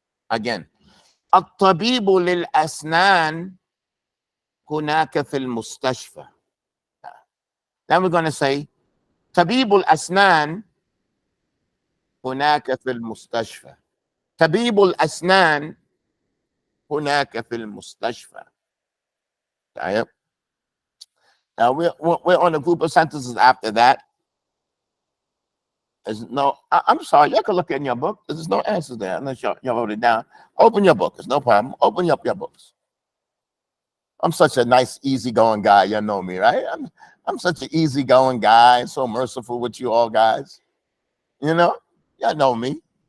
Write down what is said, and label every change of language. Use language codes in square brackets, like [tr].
[en] Again, [ar] الطبيب للأسنان هناك في المستشفى. [en] Then we're going to say [ar] طبيب الأسنان هناك في المستشفى. طبيب الأسنان هناك في المستشفى. طيب. [en] Now we're on a group of sentences after that. There's no, I'm sorry, you can look in your book. There's no answers there unless you wrote it down. Open your book. It's no problem. Open up your books. I'm such a nice, easygoing guy. You know me, right? I'm such an easygoing guy, so merciful with you all guys. You know? Y'all know me.